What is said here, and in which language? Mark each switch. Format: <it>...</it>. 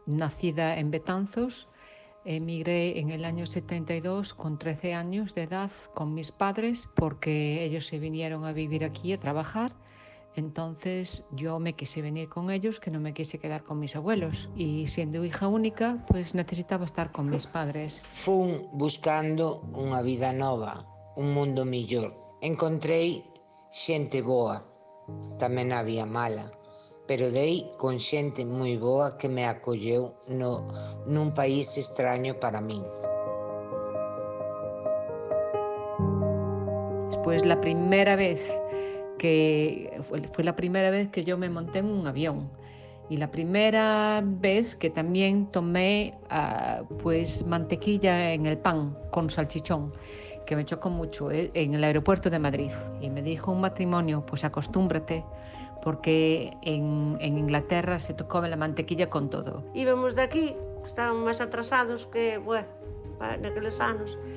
<es>Nacida en Betanzos, emigré en el año 72 con 13 años de edad con mis padres porque ellos se vinieron a vivir aquí a trabajar. Entonces yo me quise venir con ellos, que no me quise quedar con mis abuelos. Y siendo hija única, pues necesitaba estar con mis padres.</es> <gl>Fun buscando unha vida nova, un mundo millor. Encontrei xente boa, tamén había mala, pero dei con xente moi boa que me acolleu nun país extraño para min.</gl> <es>Después la primera vez fue la primera vez que yo me monté en un avión y la primera vez que también tomé pues mantequilla en el pan con salchichón, que me chocó mucho en el aeropuerto de Madrid, y me dijo un matrimonio, pues acostúmbrate, porque en Inglaterra se tocó la mantequilla con todo.</es> <gl>Íbamos de aquí, estábamos máis atrasados que, naqueles anos.</gl>